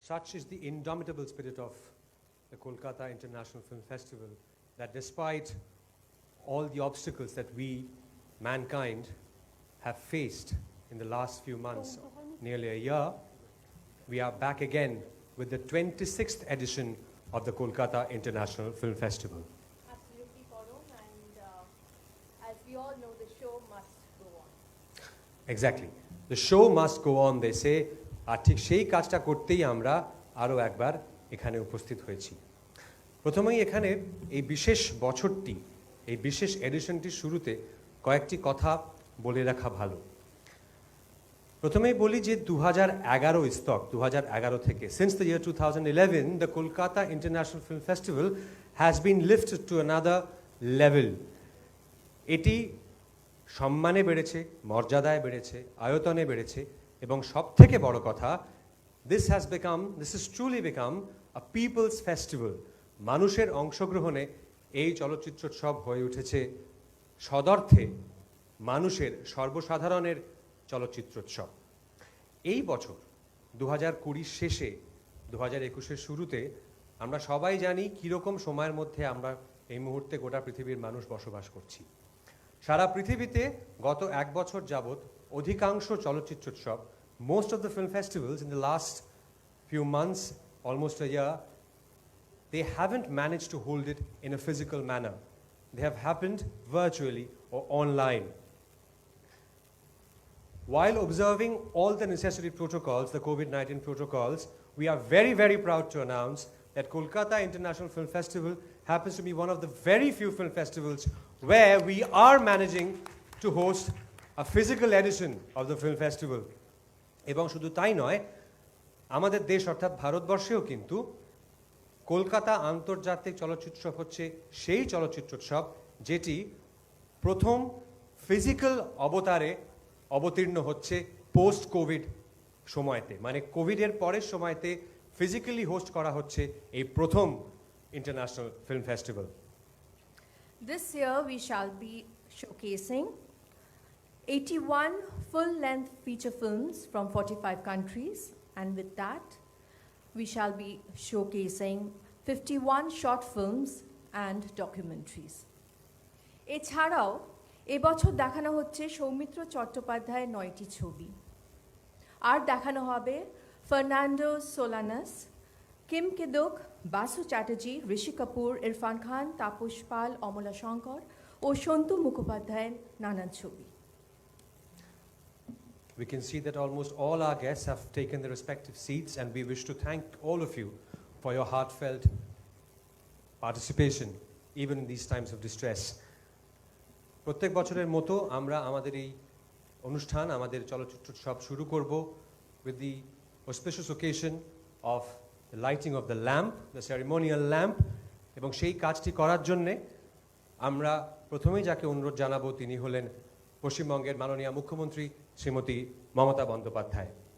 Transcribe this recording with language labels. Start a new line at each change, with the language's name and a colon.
English: Such is the indomitable spirit of the Kolkata International Film Festival that despite all the obstacles that we, mankind, have faced in the last few months, nearly a year, we are back again with the 26th edition of the Kolkata International Film Festival. Absolutely, Param, and as we all know, the show must go on. Exactly. The show must go on, they say.
Bangla: আর ঠিক সেই কাজটা করতেই আমরা আরও একবার এখানে উপস্থিত হয়েছি। প্রথমেই এখানে এই বিশেষ বছরটি, এই বিশেষ এডিশনটির শুরুতে কয়েকটি কথা বলে রাখা ভালো। প্রথমেই বলি যে 2011 স্তক 2011 থেকে
English: since the year 2011 the Kolkata International Film Festival has been lifted to another level.
Bangla: এটি সম্মানে বেড়েছে, মর্যাদায় বেড়েছে, আয়তনে বেড়েছে এবং সবথেকে বড় কথা
English: this has truly become a people's festival.
Bangla: মানুষের অংশগ্রহণে এই চলচ্চিত্রোৎসব হয়ে উঠেছে সদর্থে মানুষের সর্বসাধারণের চলচ্চিত্রোৎসব। এই বছর 2020 শেষে 2021 শুরুতে আমরা সবাই জানি কীরকম সময়ের মধ্যে আমরা এই মুহূর্তে গোটা পৃথিবীর মানুষ বসবাস করছি। সারা পৃথিবীতে গত এক বছর যাবৎ অধিকাংশ চলচ্চিত্রোৎসব,
English: most of the film festivals in the last few months, almost a year, they haven't managed to hold it in a physical manner. They have happened virtually or online. While observing all the necessary protocols, the COVID-19 protocols, we are very, very proud to announce that Kolkata International Film Festival happens to be one of the very few film festivals where we are managing to host a physical edition of the film festival.
Bangla: এবং শুধু তাই নয়, আমাদের দেশ অর্থাৎ ভারতবর্ষেও কিন্তু কলকাতা আন্তর্জাতিক চলচ্চিত্রোৎসব হচ্ছে সেই চলচ্চিত্রোৎসব যেটি প্রথম ফিজিক্যাল অবতারে অবতীর্ণ হচ্ছে পোস্ট কোভিড সময়তে, মানে কোভিডের পরের সময়তে ফিজিক্যালি হোস্ট করা হচ্ছে এই প্রথম international film festival.
English: This year we shall be showcasing 81 full-length feature films from 45 countries, and with that we shall be showcasing 51 short films and documentaries.
Bangla: এছাড়াও এবছর দেখানো হচ্ছে সৌমিত্র চট্টোপাধ্যায়ের 9টি ছবি, আর দেখানো হবে ফার্নান্ডো সোলানাস, কিম কিদুক, বাসু চ্যাটার্জি, ঋষি কাপুর, ইরফান খান, তাপস পাল, অমলা শঙ্কর ও সন্তু মুখোপাধ্যায়ের নানান ছবি।
English: We can see that almost all our guests have taken their respective seats, and we wish to thank all of you for your heartfelt participation, even in these times of distress.
Bangla: প্রত্যেক বছরের মতো আমরা আমাদের এই অনুষ্ঠান, আমাদের চলচ্চিত্রোৎসব শুরু করব
English: with the auspicious occasion of the lighting of the lamp, the ceremonial lamp,
Bangla: এবং সেই কাজটি করার জন্যে আমরা প্রথমেই যাকে অনুরোধ জানাবো তিনি হলেন পশ্চিমবঙ্গের মাননীয় মুখ্যমন্ত্রী শ্রীমতী মমতা বন্দ্যোপাধ্যায়।